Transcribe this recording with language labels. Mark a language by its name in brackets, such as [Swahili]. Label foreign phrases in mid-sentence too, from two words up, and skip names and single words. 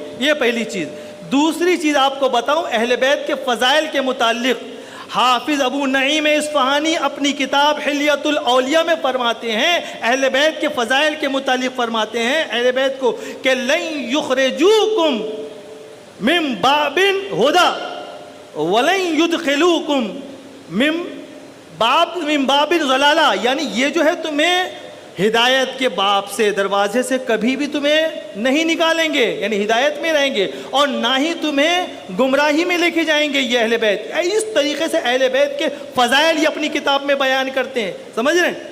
[Urdu] یہ پہلی چیز. دوسری چیز آپ کو بتاؤں اہل بیت کے فضائل کے متعلق حافظ ابو نعیم اصفہانی اپنی کتاب حلیۃ الاولیاء میں فرماتے ہیں، اہل بیت کے فضائل کے متعلق فرماتے ہیں اہل بیت کو کہ [Arabic] لن یخرجوکم من باب هدى ولن يدخلوكم من باب ضلالة, [Urdu] یعنی یہ جو ہے تمہیں ہدایت کے باب سے، دروازے سے کبھی بھی تمہیں نہیں نکالیں گے، یعنی ہدایت میں رہیں گے، اور نہ ہی تمہیں گمراہی میں لے کے جائیں گے یہ اہل بیت. اس طریقے سے اہل بیت کے فضائل یہ اپنی کتاب میں بیان کرتے ہیں، سمجھ رہے ہیں.